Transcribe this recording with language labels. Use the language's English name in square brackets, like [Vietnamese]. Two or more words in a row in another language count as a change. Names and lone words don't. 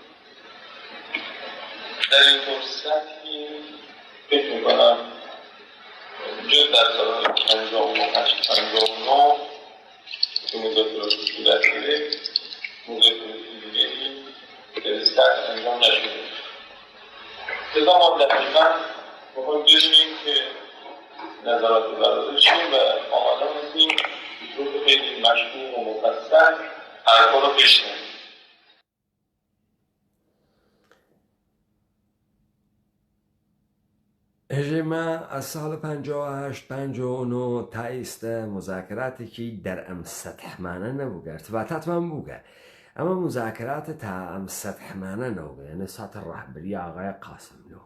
[Persian] در این فرصتی فکر می‌کنم جز در سال 58-59 که مذاکرات صورت گرفت، مذاکرات دیگری به سطح انجام نشده. لذا ما دقیقاً می‌خوایم بدونیم که نظرات برادر چیه و آماده هستیم به طور خیلی مشروع و مفصل حرفا رو بشنویم. [Southern Kurdish] ئێژێمە ئە ساڵە 58-59 تا ئێستا مذاکراتێکی دەرئەم سەتحمانە نەبووگە، ارتباطاتمان بووگە. ئەمە مذاکراتە تا ئەم سەتحمانە نەوگە، یعنی ساتە ڕاهبەری ئاغای قاسملو.